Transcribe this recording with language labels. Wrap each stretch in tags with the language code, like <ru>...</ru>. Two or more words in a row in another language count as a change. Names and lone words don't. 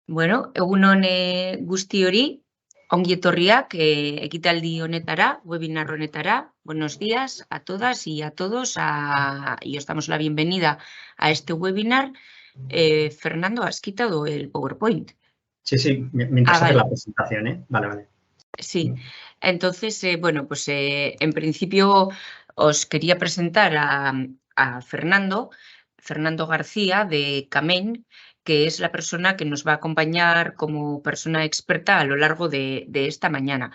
<eu>Bueno, egunon guztiori, ongi etorriak ekitaldi honetara, webinar honetara.</eu> <es>Buenos días a todas y a todos. Y os damos la bienvenida a este webinar. Fernando, ¿has quitado el PowerPoint? Sí, mientras hace vale. la presentación, ¿eh? Vale. Sí, entonces, bueno, pues en principio os quería presentar a Fernando García de Camén, que es la persona que nos va a acompañar como persona experta a lo largo de esta mañana.</es>